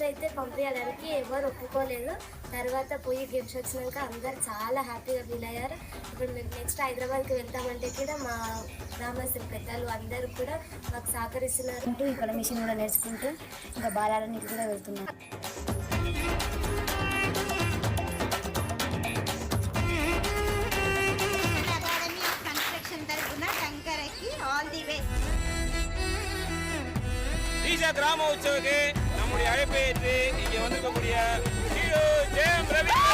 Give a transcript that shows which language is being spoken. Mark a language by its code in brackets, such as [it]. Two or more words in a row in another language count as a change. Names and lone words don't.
[te] అయితే పంపించడానికి ఎవరు ఒప్పుకోలేదు. తర్వాత పోయి గేమ్స్ వచ్చినాక అందరు చాలా హ్యాపీగా ఫీల్ అయ్యారు. ఇప్పుడు మేము నెక్స్ట్ హైదరాబాద్కి వెళ్తామంటే కూడా మా గ్రామస్తులు పెద్దలు అందరూ కూడా మాకు సహకరిస్తున్నారు. ఇక్కడ మిషన్ కూడా నేర్చుకుంటూ ఇంకా బాలాలన్నిటి కూడా వెళ్తున్నాం. [ta] ஈஷா கிராம உற்சவக்கு நம்முடைய அழைப்பை ஏற்று இங்கே வந்திருக்கக்கூடிய ஹீரோ ஜெயம் ரவி